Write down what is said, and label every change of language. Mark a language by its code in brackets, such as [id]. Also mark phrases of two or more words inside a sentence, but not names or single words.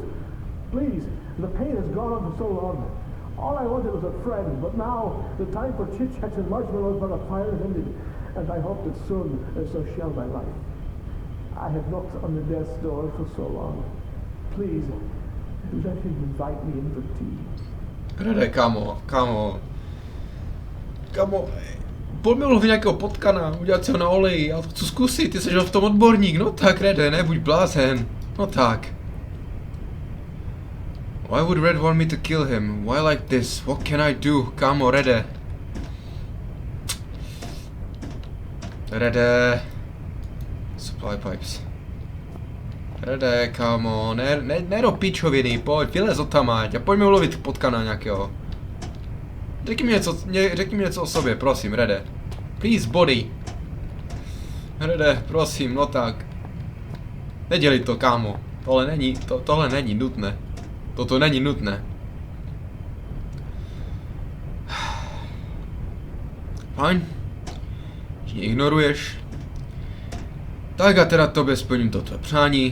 [en] Please, the pain has gone on for so long. All I wanted was a friend, but now the time for chit-chats and marshmallows by the fire is ended, and I hope that soon so shall my life. I have knocked on the death's door for so long. Please, let him invite me in for tea. [cs] Rede, kámo. Pojďme ulovit nějakého potkana, udělat si ho na oleji, já to chci zkusit, ty jsi v tom odborník, no tak Rede, nebuď blázen, no tak. [en] Why would Red want me to kill him? Why like this? What can I do? Kámo, [cs] Rede. Rede. [en] Supply pipes. [cs] Rede, kámo, ne do pičoviny, pojď, vylez odtamať a pojďme ulovit potkana nějakého. Řekni mi něco o sobě, prosím, Rede. [en] Please, body. [cs] Rede, prosím, no tak. Nedělej to, kámo. Tohle není nutné. Toto není nutné. Fajn. Když mě ignoruješ. Tak a teda tobě splním toto přání.